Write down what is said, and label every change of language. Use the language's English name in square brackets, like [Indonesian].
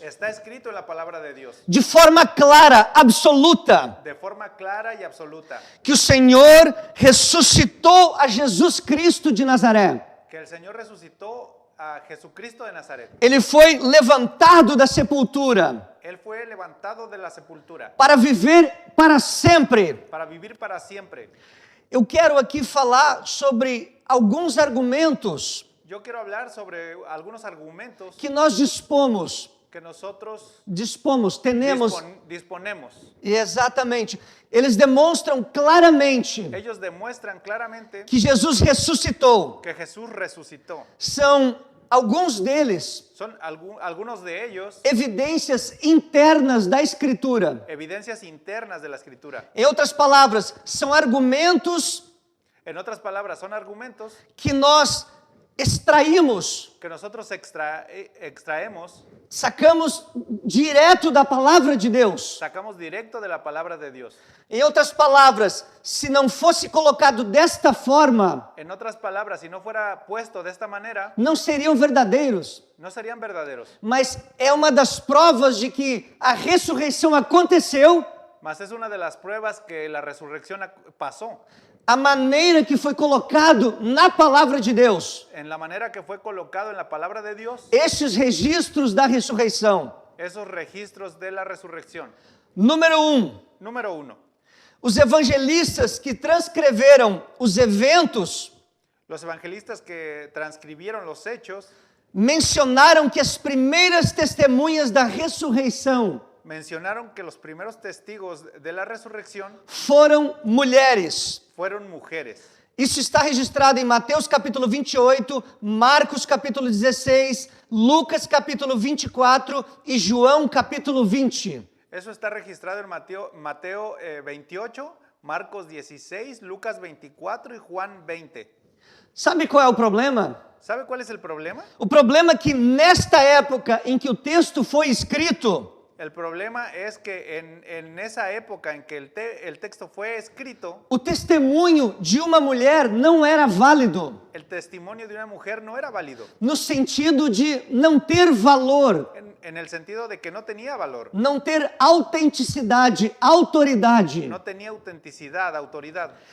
[Spanish] Está escrito en la palabra de Dios, de forma clara, absoluta, de forma clara y absoluta, [Portuguese] que o Senhor ressuscitou a Jesus Cristo de Nazaré. [Spanish] que el Señor resucitó a Jesucristo de Nazaret. [Portuguese] Ele foi levantado da sepultura [Spanish] Él fue levantado de la sepultura [Portuguese] para viver para sempre. [Spanish] para vivir para siempre. [Portuguese] Eu quero aqui falar sobre alguns argumentos [Spanish] Yo quiero hablar sobre algunos argumentos [Portuguese] que nós dispomos, [Spanish] que nosotros tenemos, disponemos. [Portuguese] e exatamente, eles demonstram claramente [Spanish] Ellos demuestran claramente [Portuguese] que Jesus ressuscitou. [Spanish] que Jesús resucitó. [Portuguese] São alguns deles [Spanish] Son algunos de ellos [Portuguese] evidências internas da Escritura. [Spanish] evidencias internas de la Escritura. [Portuguese] Em outras palavras, são argumentos [Spanish] En otras palabras, son argumentos [Portuguese] que nós extraímos, [Spanish] que nosotros extraemos, [Portuguese] sacamos direto da palavra de Deus. [Spanish] sacamos directo de la palabra de Dios. [Portuguese] Em outras palavras, se não fosse colocado desta forma, [Spanish] En otras palabras, si no fuera puesto de esta manera, [Portuguese] não seriam verdadeiros. [Spanish] no serían verdaderos. [Portuguese] Mas é uma das provas de que a ressurreição aconteceu, [Spanish] Mas es una de las pruebas que la resurrección pasó, [Portuguese] a maneira que foi colocado na palavra de Deus. [Spanish] en la manera que fue colocado en la palabra de Dios, [Portuguese] Estes registros da ressurreição. [Spanish] esos registros de la resurrección. [Portuguese] Número 1. [Spanish] Número 1. [Portuguese] Os evangelistas que transcreveram os eventos [Spanish] Los evangelistas que transcribieron los hechos [Portuguese] mencionaram que as primeiras testemunhas da ressurreição [Spanish] mencionaron que los primeros testigos de la resurrección [Portuguese] foram mulheres. [Spanish] fueron mujeres. [Portuguese] Isso está registrado em Mateus capítulo 28, Marcos capítulo 16, Lucas capítulo 24 e João capítulo 20. [Spanish] Eso está registrado en Mateo 28, Marcos 16, Lucas 24 y Juan 20. [Portuguese] Sabe qual é o problema? [Spanish] ¿Sabe cuál es el problema? [Portuguese] O problema é que nesta época em que o texto foi escrito, [Spanish] El problema es que en esa época en que el texto fue escrito, [Portuguese] o testemunho de uma mulher não era válido, [Spanish] el testimonio de una mujer no era válido, [Portuguese] no sentido de não ter valor, [Spanish] en el sentido de que no tenía valor, [Portuguese] não ter autenticidade, autoridade. [Spanish] no tenía autenticidad, autoridad.